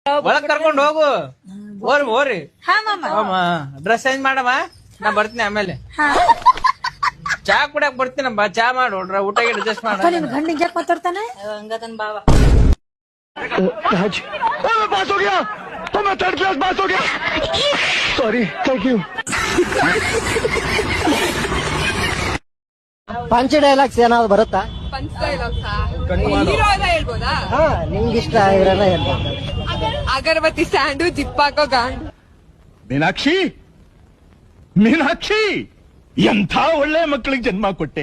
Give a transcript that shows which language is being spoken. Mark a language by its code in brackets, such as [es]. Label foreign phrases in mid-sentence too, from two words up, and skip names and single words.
[kn] ಒಳಗ್ ಕರ್ಕೊಂಡು ಹೋಗು. ಓರಿ ಹಾ ಮಾಮ. [en] dress change [kn] ಮಾಡಮ್ಮ, ನಾ ಬರ್ತೀನಿ ಆಮೇಲೆ. ಚಾ ಕುಡಿಯಕ್ ಬರ್ತೀನಮ್ಮ, ಚಾ ಮಾಡು, ಊಟ ಅಡ್ಜಸ್ಟ್ ಮಾಡ. ನಿಮ್ ಗಂಡ ಹಿಂಗ್ಯಾಕ್ ಮಾತಾಡ್ತಾನೆ? ಹಂಗತನ್ ಬಾವ. [hi] राज मैं पास हो गया तो मैं 3rd क्लास पास हो गया [en] sorry thank you punch dialogues [kn] ಏನಾದ್ರು ಬರುತ್ತಾ? [en] punch dialogues [kn] ಹೇಳ್ಬೋದಾ? ಹಾ, ನಿಮ್ಗೆ ಇಷ್ಟ ಆಗಿರೋನ ಹೇಳ್ಬೋದು. ಅಗರಬತ್ತಿ ಸ್ಟ್ಯಾಂಡು, ಜಿಪ್ಪಾಕೋ ಗಾಂಡು. ಮೀನಾಕ್ಷಿ ಮೀನಾಕ್ಷಿ ಎಂಥ ಒಳ್ಳೆ ಮಕ್ಕಳಿಗೆ ಜನ್ಮ ಕೊಟ್ಟೆ.